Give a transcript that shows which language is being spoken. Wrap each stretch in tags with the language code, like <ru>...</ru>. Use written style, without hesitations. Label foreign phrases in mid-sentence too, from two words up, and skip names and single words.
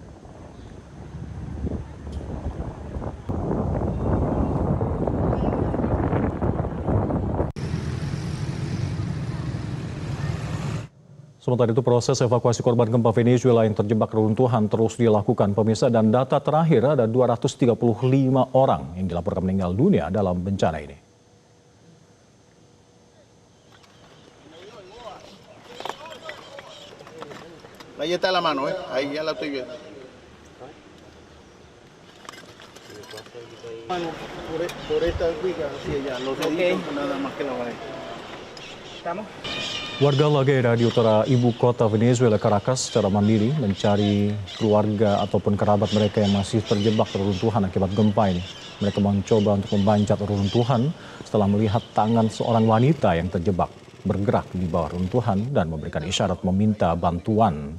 <id>Sementara itu, proses evakuasi korban gempa Venezuela yang terjebak reruntuhan terus dilakukan pemirsa, dan data terakhir ada 235 orang yang dilaporkan meninggal dunia dalam bencana ini.</id> <es>Ahí está la mano, ahí ya la estoy viendo. Por esta viga hacia allá, los deditos nada más que la pared. ¿Estamos?</es> <id>Warga La Guaira di utara ibu kota Venezuela, Caracas, secara mandiri mencari keluarga ataupun kerabat mereka yang masih terjebak reruntuhan akibat gempa ini. Mereka mencoba untuk membancat reruntuhan setelah melihat tangan seorang wanita yang terjebak bergerak di bawah reruntuhan dan memberikan isyarat meminta bantuan.</id>